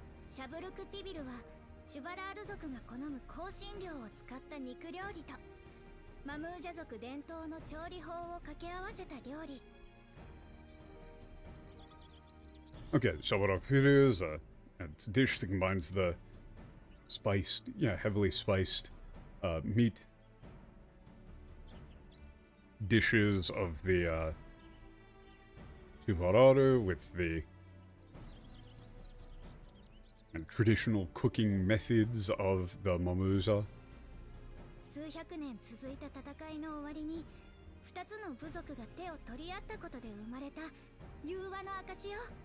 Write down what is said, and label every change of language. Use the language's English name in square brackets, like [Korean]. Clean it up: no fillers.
[Japanese] シャブルクピビルはシュバラール族が好む香辛料を使った肉料理とマムージャ族伝統の調理法を掛け合わせた料理。 [English] Okay, Shabaruk Pibiru is a dish that combines the spiced, heavily spiced meat dishes of the Tuvararu with the traditional cooking methods of the Mamuza. [Japanese] 数百年続いた戦いの終わりに2つの部族が手を取り合ったことで生まれた融和の証よ。